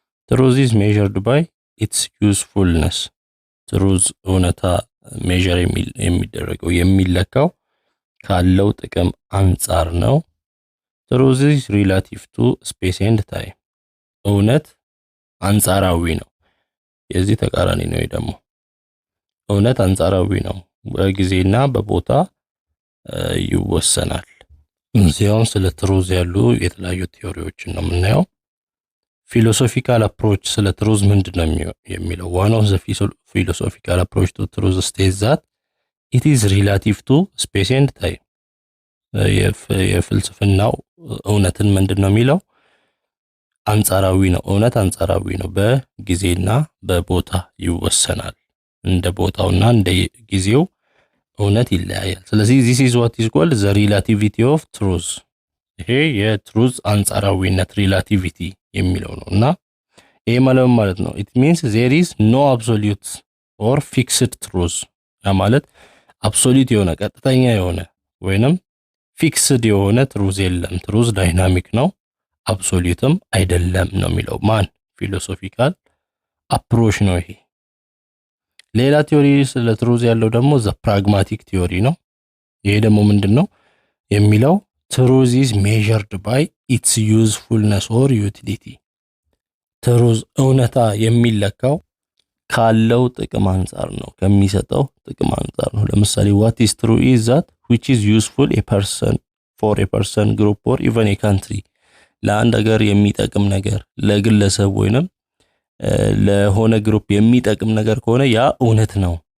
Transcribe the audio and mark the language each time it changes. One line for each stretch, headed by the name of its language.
English: truth is measured by its usefulness።
Amharic: truth እውነታ ሜዠር የሚደረገው የሚለካው ካለው ጥቅም አንፃር ነው።
English: truth is relative to space and time።
Amharic: እውነት አንጻራዊ ነው፣ የዚህ ተቃራኒ ነው። ደግሞ እውነት አንጻራዊ ነው፣ በጊዜና በቦታ ይወሰናል። እዚያው ስለ truth ያሉ የተለያዩ ቲዮሪዎችን ነው የምናየው። philosophical approach ስለ truth ምንድነው የሚለው?
English: one of the philosophical approach to truth states that it is relative to space and time።
Amharic: የፍልስፍናው እውነትን ምንድነው የሚለው? አንጻራዊ ነው፣ እውነት አንጻራዊ ነው፣ በጊዜና በቦታ ይወሰናል። እንደ ቦታውና እንደ ጊዜው እውነት ይለያያል። ስለዚህ
English: this is what is called the relativity of truth።
Amharic: ይሄ የትሩዝ አንጻራዊነት ሪላቲቪቲ የሚለው ነው። እና ይሄ ማለት ነው
English: it means there is no absolute or fixed truth።
Amharic: ያ ማለት አብሶሉት የሆነ ቀጥተኛ የሆነ ወይንም ፊክስድ የሆነ ትሩዝ የለም። ትሩዝ ዳይናሚክ ነው፣ አብሶሉትም አይደለም ነው የሚለው ማን? ፊሎሶፊካል አፕሮች ነው ይሄ። ሌላ ቲዮሪ ስለ ትሩዝ ያለው ደግሞ ዘ ፕራግማቲክ ቲዮሪ ነው። ይሄ ደግሞ ምንድነው የሚለው?
English: truth is measured by its usefulness or utility።
Amharic: ትሩዝ እውነታ የሚለካው ካለው ጥቅም አንፃር ነው ከሚሰጠው ጥቅም አንፃር ነው ለምሳሌ
English: what is true is that which is useful a person for a person group or even a country
Amharic: ለአንድ ሀገር የሚጠቅም ነገር ለግለሰብ ወይንም ለሆነ ግሩፕ የሚጠቅም ነገር ከሆነ ያ እውነት ነው